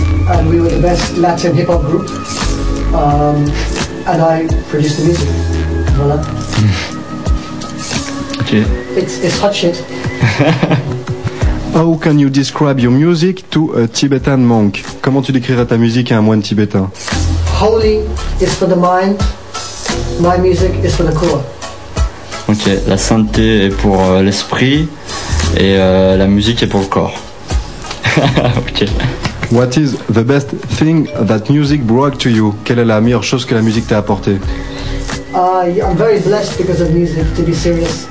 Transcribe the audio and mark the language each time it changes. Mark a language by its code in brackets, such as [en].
[en] And we were the best Latin hip hop group. And I produced the music. Voilà. Okay. It's hot shit. How can you describe your music to a Tibetan monk? [fr] Comment tu décrirais ta musique à un moine tibétain? [en] Holy is for the mind. My music is for the core. Ok. [fr] La sainteté est pour l'esprit et la musique est pour le corps. Ok. [en] What is the best thing that music brought to you? [fr] Quelle est la meilleure chose que la musique t'a apporté? [en] I'm very blessed because of music, to be serious.